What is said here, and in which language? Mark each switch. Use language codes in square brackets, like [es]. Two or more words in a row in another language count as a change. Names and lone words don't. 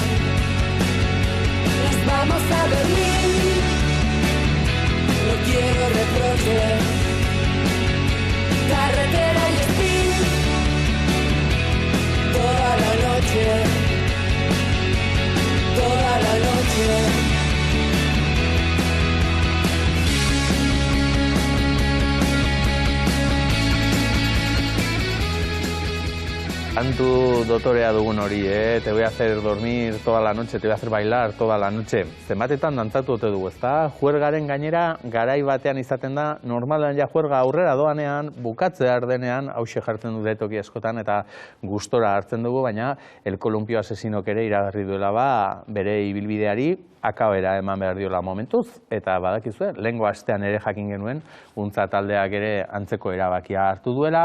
[es] Nos vamos a Berlín, no quiero reproches. Carretera y spin toda la noche. Toda la noche. [eu] Kantu dotorea dugun hori, [es] te voy a hacer dormir toda la noche, te voy a hacer bailar toda la noche. [eu] Zenbatetan dantzatu ote dugu, ezta? Juergaren gainera, garai batean izaten da, normalean ja juerga aurrera doanean, bukatzea denean, hauxe jartzen dute toki askotan, eta gustora hartzen dugu, baina el kolumpio asesinok ere iragarri duela bere ibilbideari, akabera eman behar diola momentuz, eta badakizue, lehengo astean ere jakin genuen, untza taldeak ere antzeko erabakia hartu duela.